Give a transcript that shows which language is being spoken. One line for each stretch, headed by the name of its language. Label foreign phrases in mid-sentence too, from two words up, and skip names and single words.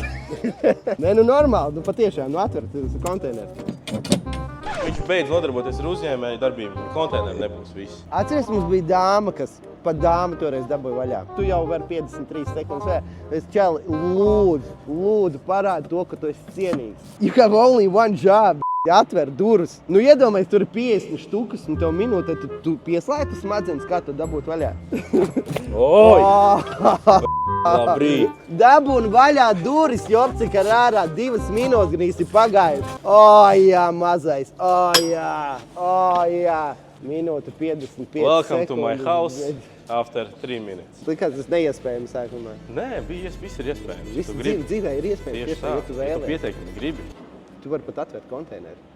Latvian: Nē, normāli, patiešām, atver konteineru. Viņš beidz nodarboties ar uzņēmēju darbību. Konteineru nebūs viss. Atceries, mums bija dāma, kas pat dāma toreiz dabūja vaļā. Tu jau vari 53 sekundes vēl. Es čeli, lūdzu, parādi to, ka tu esi cienīgs.
English: You have only one job.
Latvian: Atver durvis. Iedomājies, tur ir 50 štukas, un tev minūtē tu pieslēgti smadzenes, kā tu dabūt vaļā. Oi! Labrīt! Dabūn vaļā durvis, jopcik ar ārā 2 minūtes grīzi pagājuši. Jā, mazais, jā. Minūte 55
English: Welcome
Latvian: sekundes.
English: to my house after 3 minutes.
Latvian: Likās, tas neiespējami sākumā. Nē, viss ir iespējams. Viss dzīvē ir iespējams, Tieši tā, ja tu ja tu vēlies. pieteikumi gribi. Tu vari pat atvērt konteineru.